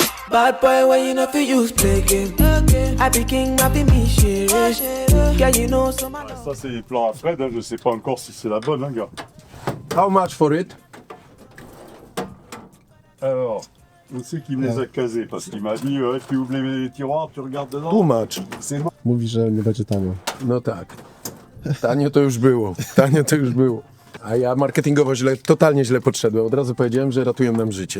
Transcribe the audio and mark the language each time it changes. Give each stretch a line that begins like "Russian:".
French: Bad boy, when you know fi use play game. I be king, I be me serious. Girl, you know some. Ça, c'est les plans à Fred, hein. Je sais pas encore si c'est la bonne, hein, gars.
English: How much for it?
French: Alors, où c'est qu'il me les a casés? Parce qu'il m'a dit, tu ouvres les tiroirs, tu regardes dedans.
English: Too much.
French: C'est bon.
Polish: Mówi, że nie będzie tanio. No tak. Tanio to już było. Tanio to już było. A ja marketingowo totalnie źle podszedłem. Od razu powiedziałem, że ratują nam życie.